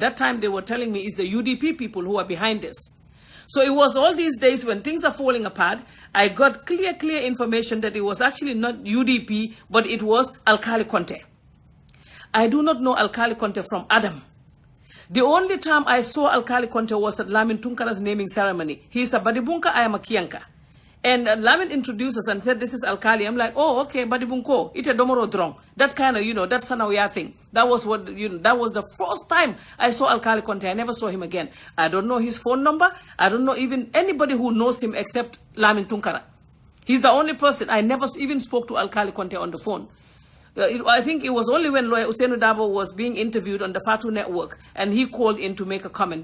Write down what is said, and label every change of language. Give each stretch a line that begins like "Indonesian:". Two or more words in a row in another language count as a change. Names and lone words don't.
English: That time they were telling me it's the UDP people who are behind this. So it was all these days when things are falling apart, I got clear information that it was actually not UDP, but it was Alkali Conte. I do not know Alkali Conte from Adam. The only time I saw Alkali Conte was at Lamin Tunkara's naming ceremony. He's a Badibunka, I am a Kianka. And Lamin introduced us and said, this is Alkali. I'm like, oh, okay,
Mandingo: Badibunko, ite domoro drong.
English: That kind of, you know, that Sanawaya thing. That was what, you know, that was the first time I saw Alkali Conte. I never saw him again. I don't know his phone number. I don't know even anybody who knows him except Lamin Tunkara. He's the only person. I never even spoke to Alkali Conte on the phone. I think it was only when Lawyer Usainu Dabo was being interviewed on the Fatu network and he called in to make a comment.